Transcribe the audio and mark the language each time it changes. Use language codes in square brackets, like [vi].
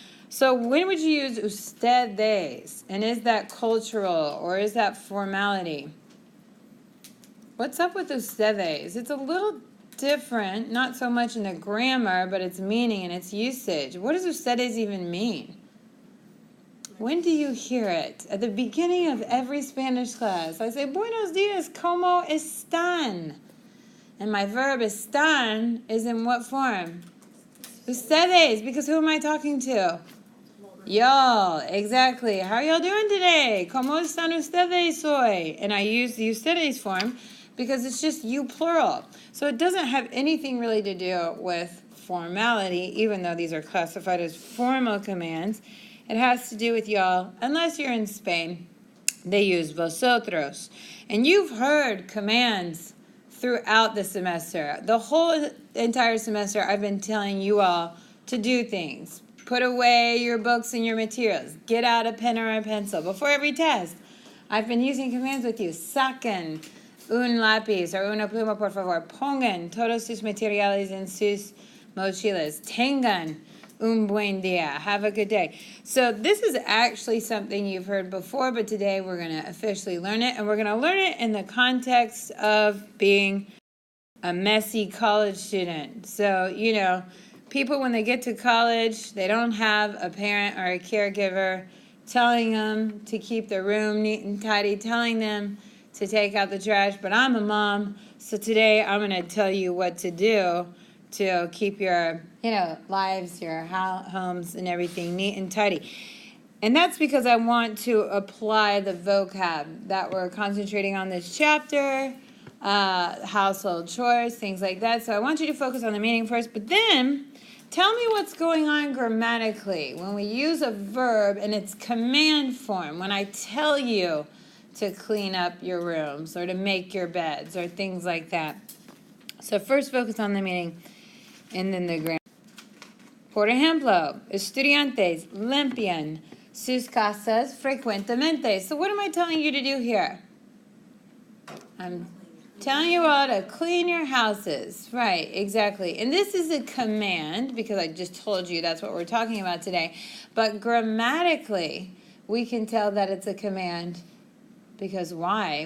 [en] So when would you use ustedes? And is that cultural or is that formality? What's up with ustedes? It's a little different, not so much in the grammar, but its meaning and its usage. What does ustedes even mean? When do you hear it? At the beginning of every Spanish class. I say, [es] buenos dias, ¿cómo están? [en] And my verb están is in what form? Ustedes, because who am I talking to? Y'all, exactly. How are y'all doing today? [es] ¿Cómo están ustedes hoy? [en] And I use the ustedes form because it's just you plural. So it doesn't have anything really to do with formality, even though these are classified as formal commands. It has to do with y'all, unless you're in Spain. They use vosotros. And you've heard commands throughout the semester. The whole entire semester, I've been telling you all to do things. Put away your books and your materials. Get out a pen or a pencil. Before every test, I've been using commands with you. [es] Saquen un lápiz or una pluma, por favor. Pongan todos sus materiales en sus mochilas. Tengan un buen día. [en] Have a good day. So this is actually something you've heard before, but today we're going to officially learn it, and we're going to learn it in the context of being a messy college student. So, you know, people when they get to college, they don't have a parent or a caregiver telling them to keep their room neat and tidy, telling them to take out the trash, but I'm a mom, so today I'm going to tell you what to do to keep your, you know, lives, your homes and everything neat and tidy. And that's because I want to apply the vocab that we're concentrating on this chapter, household chores, things like that. So I want you to focus on the meaning first, but then tell me what's going on grammatically when we use a verb in its command form, when I tell you to clean up your rooms or to make your beds or things like that. So first focus on the meaning and then the grammar. [es] Por ejemplo, estudiantes limpian sus casas frecuentemente. [en] So what am I telling you to do here? I'm telling you all to clean your houses. Right, exactly. And this is a command because I just told you that's what we're talking about today. But grammatically, we can tell that it's a command because why?